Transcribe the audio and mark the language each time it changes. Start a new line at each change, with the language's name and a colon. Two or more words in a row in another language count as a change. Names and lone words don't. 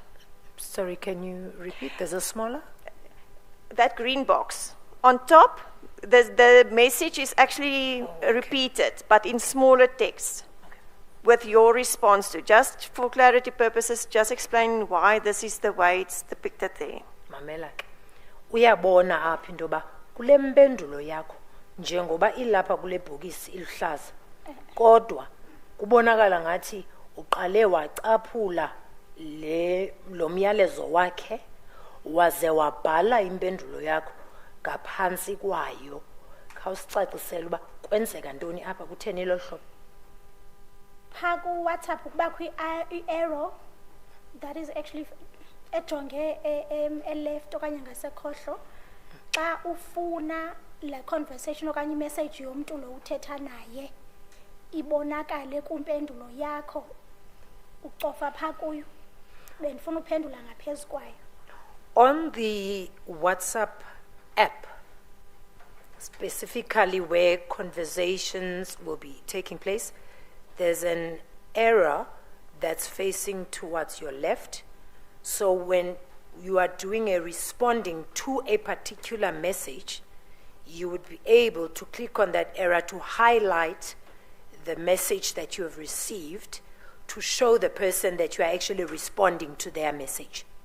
English: Sorry, can you repeat? There's a smaller? That green box. On top, the message is actually repeated, but in smaller text. With your response to, just for clarity purposes, just explain why this is the way it's depicted there.
Xhosa: Mamela ke. Uyabona apha into ba kule mpendulo yakho njengoba ilapha kule bhokisi iluhlaza. Kodwa kubonakala ngathi uqale wacaphula lo myalezo wakhe waze wabhala impendulo yakho ngaphansi kwayo. Khawusicacisele uba kwenzeka ntoni apha kutheni lo hlobo. Pha ku WhatsApp kubakho i-arrow
English: that is actually
Xhosa: ejonge left okanye ngasekhohlo xa ufuna le conversation okanye imessage yomntu lo uthetha naye ibonakale kumpendulo yakho ucofa pha kuyo bendifuna uphendula ngaphezu kwayo.
English: On the WhatsApp app, specifically where conversations will be taking place, there's an arrow that's facing towards your left. So when you are doing a responding to a particular message, you would be able to click on that arrow to highlight the message that you have received to show the person that you are actually responding to their message.